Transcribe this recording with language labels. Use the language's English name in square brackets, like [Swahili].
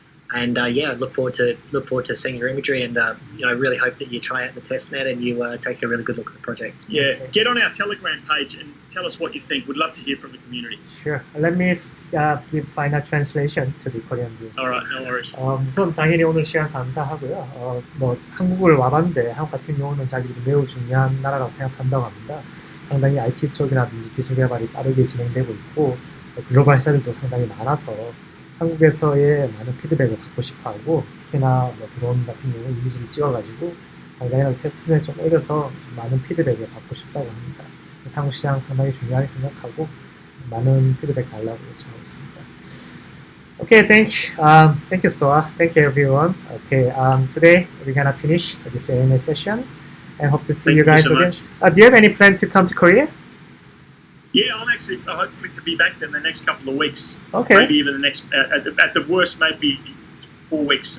[English] And look forward to seeing your imagery, and really hope that you try out the testnet and you take a really good look at the project. Yeah, get on our Telegram page and tell us what you think. We'd love to hear from the community. Sure. Let me give final translation to the Korean viewers. All right, no worries. [Korean] 우선 당연히 오늘 시간 감사하고요. 한국을 와봤는데 한국 같은 경우는 자기들이 매우 중요한 나라라고 생각한다고 합니다. 상당히 IT 쪽이라든지 기술 개발이 빠르게 진행되고 있고 글로벌 회사들도 상당히 많아서 한국에서의 많은 피드백을 받고 싶어하고 특히나 뭐 드론 같은 경우 이미지를 찍어가지고 당장이라도 테스트넷 좀 올려서 좀 많은 피드백을 받고 싶다고 합니다. 한국 시장 상당히 중요하게 생각하고 많은 피드백 달라고 요청하고 있습니다. [English] Okay, thank you, SOA. Thank you, everyone. Okay, today we're gonna finish this AMA session, and hope to see you guys again. Do you have any plan to come to Korea? Yeah, I'm actually hoping to be back in the next couple of weeks. Okay. Maybe even the next, at the worst, maybe 4 weeks.